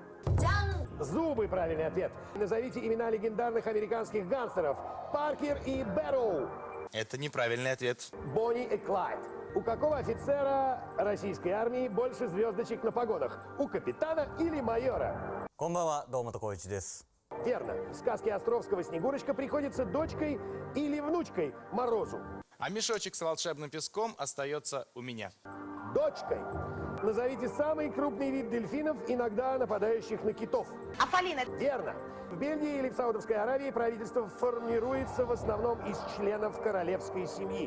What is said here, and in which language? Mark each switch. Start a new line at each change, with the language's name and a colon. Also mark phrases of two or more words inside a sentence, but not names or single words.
Russian: Зубы, правильный ответ. Назовите имена легендарных американских гангстеров. Паркер и Бэрроу. Это неправильный ответ. Бонни и Клайд. У какого офицера российской армии больше звездочек на погонах? У капитана или майора?
Japanese: こんばんは、堂本光一です。
Russian: Верно. В сказке Островского Снегурочка приходится дочкой или внучкой Морозу? А мешочек с волшебным песком остается у меня. Дочкой. Назовите самый крупный вид дельфинов, иногда нападающих на китов. Афалина. Верно. В Бельгии или в Саудовской Аравии правительство формируется в основном из членов королевской семьи.